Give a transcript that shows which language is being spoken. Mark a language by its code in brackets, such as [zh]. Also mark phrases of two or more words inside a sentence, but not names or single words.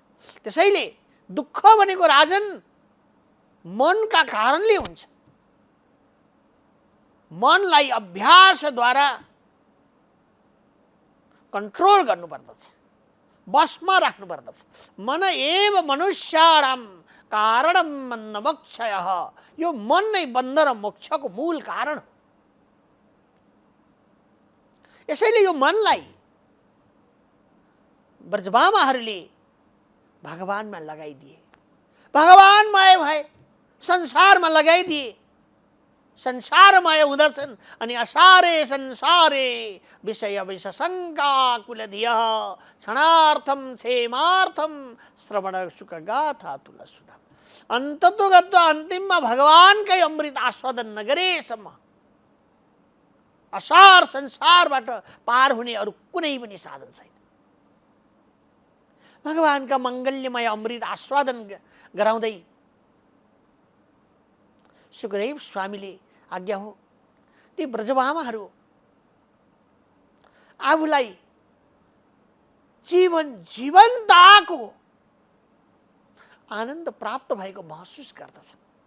[ne] त्यसैले दुःख भनेको राजन मनका कारणले हुन्छ। मनलाई अभ्यासद्वारा कन्ट्रोल गर्नुपर्दछ। बसमा राख्नु पर्दछ। [sa] मन एव मनुष्याणाम कारणम बन्ध मोक्षयः। [ne] यो मन नै बन्ध र मोक्षको मूल कारण हो। यसैले यो मनलाई ब्रजबामाहरूले भगवानमा लगाइदिए, भगवानमय भए, संसारमा लगाइदिए, संसारमय हुँदछन्। [sa] अनि असारे संसारे विषय विषशङ्का कुलधियः क्षणार्थम क्षेमार्थम श्रवण सुख गाथा तुलसुधाम। अन्ततो गत्वा [ne] अन्तिममा भगवानकै अमृत आस्वादन नगरेसम्म असार संसारबाट पार हुने अरू कुनै पनि साधन छैन। भगवानका मङ्गल्यमय अमृत आस्वादन गराउँदै सुखदेव स्वामीले आज्ञा हो ती ब्रजबामाहरू आफूलाई जीवनताको आनन्द प्राप्त भएको महसुस गर्दछन्।